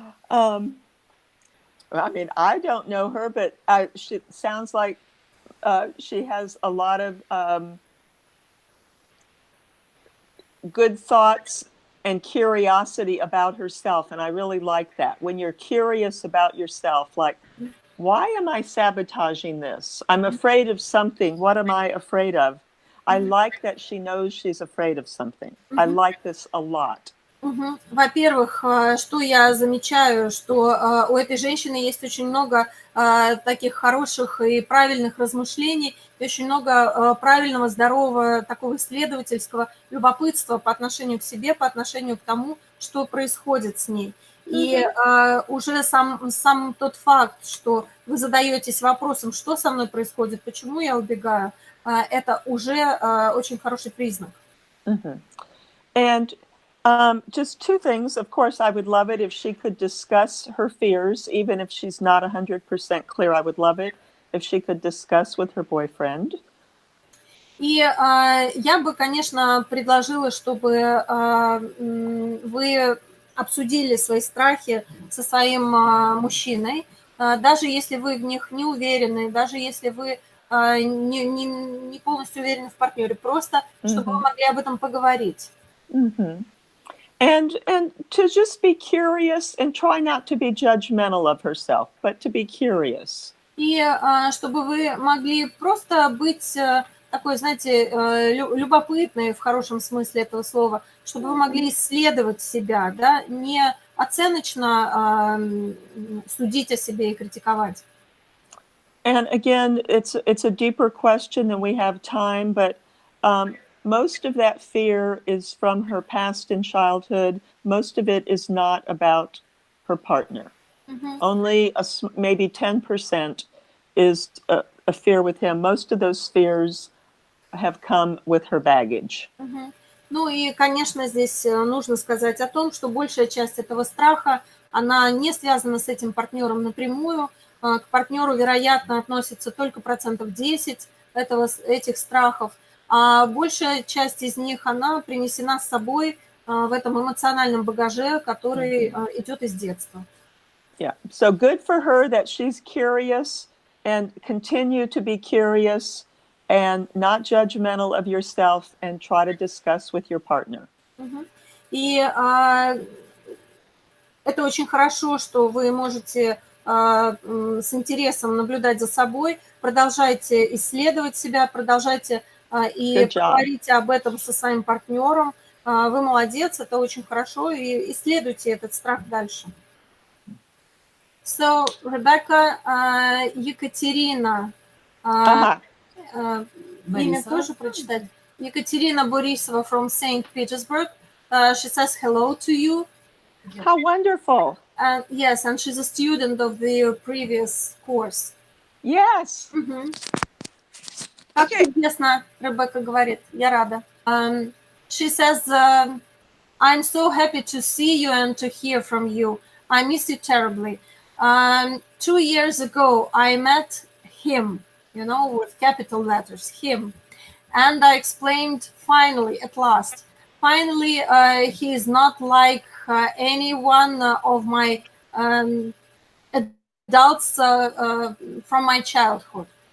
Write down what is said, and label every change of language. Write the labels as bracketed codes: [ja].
[en] I mean, I don't know her, but she sounds like she has a lot of good thoughts and curiosity about herself, and I really like that. When you're curious about yourself, like, why am I sabotaging this? I'm afraid of something. What am I afraid of? I like that she knows she's afraid of something. I like this a lot. [ru] Во-первых, что я замечаю, что у этой женщины есть очень много таких хороших и правильных размышлений, и очень много правильного, здорового, такого исследовательского любопытства по отношению к себе, по отношению к тому, что происходит с ней. И уже сам тот факт, что вы задаетесь вопросом, что со мной происходит, почему я убегаю, это уже очень хороший признак. [en] And just two things. Of course, I would love it if she could discuss her fears, even if she's not 100% clear. I would love it if she could discuss with her boyfriend. [ru] И я бы, конечно, предложила, чтобы вы обсудили свои страхи со своим мужчиной, даже если вы в них не уверены, даже если вы не полностью уверены в партнере, просто чтобы вы могли об этом поговорить. [en] And to just be curious and try not to be judgmental of herself, but to be curious. [ru] И чтобы вы могли просто быть такой, знаете, любопытной в хорошем смысле этого слова, чтобы вы могли исследовать себя, да, не оценочно судить о себе и критиковать. [en] And again, it's a deeper question than we have time, but most of that fear is from her past in childhood. Most of it is not about her partner. Only maybe 10% is a fear with him. Most of those fears have come with her baggage. [ru] Ну и, конечно, здесь нужно сказать о том, что большая часть этого страха, она не связана с этим партнером напрямую. К партнеру, вероятно, относится только 10% этих страхов, а большая часть из них, она принесена с собой в этом эмоциональном багаже, который идет из детства. [en] Yeah, so good for her that she's curious and continue to be curious and not judgmental of yourself and try to discuss with your partner. [ru] И это очень хорошо, что вы можете с интересом наблюдать за собой, продолжайте исследовать себя, продолжайте и говорите об этом со своим партнером. Вы молодец, это очень хорошо, и исследуйте этот страх дальше. So, Rebecca, Екатерина, имя тоже прочитать. [en] Екатерина Борисова from St. Petersburg. She says hello to you. How wonderful. Yes, and she's a student of the previous course. Yes. [ru] Как чудесно, Ребекка говорит, я рада. [en] She says, I'm so happy to see you and to hear from you. I miss you terribly. 2 years ago, I met him, you know, with capital letters, him. And I explained, finally, at last, finally, he is not like any one of my adults from my childhood.